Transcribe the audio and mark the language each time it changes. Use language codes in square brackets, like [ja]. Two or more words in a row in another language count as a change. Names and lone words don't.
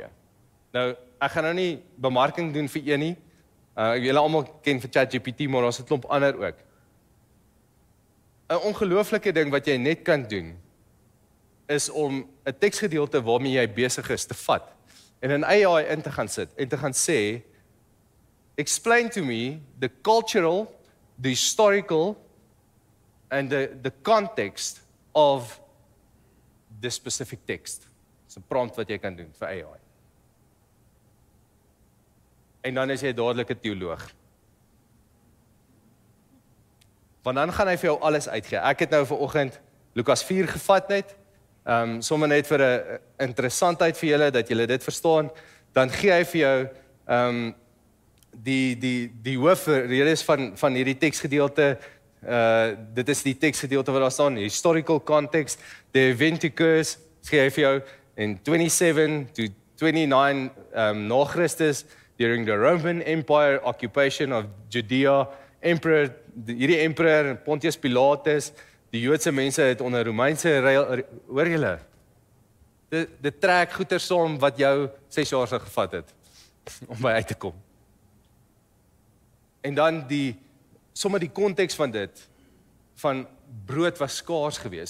[af] Nou, ek gaan nou nie bemarking doen vir een nie. Julle almal ken vir ChatGPT, maar daar's 'n klomp ander ook. 'n Ongelooflike ding wat jy net kan doen is om 'n teksgedeelte waarmee jy besig is te vat en in AI in te gaan sit en te gaan sê, [en] explain to me the cultural, the historical and the context of this specific text. [af] Dis 'n prompt wat jy kan doen vir AI. En dan is jy dadelik 'n teoloog. Want dan gaan hy vir jou alles uitgee. Ek het nou vanoggend Lukas 4 gevat net, sommer net vir 'n interessantheid vir julle, dat julle dit verstaan, dan gee hy vir jou, die hoofredes van hierdie teksgedeelte, dit is die teksgedeelte wat daar staan, [en] historical context, the event occurs, [af] gee hy vir jou, in 27 to 29 na Christus, [en] during the Roman Empire occupation of Judea, [af] hierdie emperor Pontius Pilatus, die Joodse mense het onder Romeinse hoor julle, dit trek goeie saam wat jou 6 jaar sou gevat het om by uit te kom. En dan sommer die konteks van dit, van brood was skaars geweest.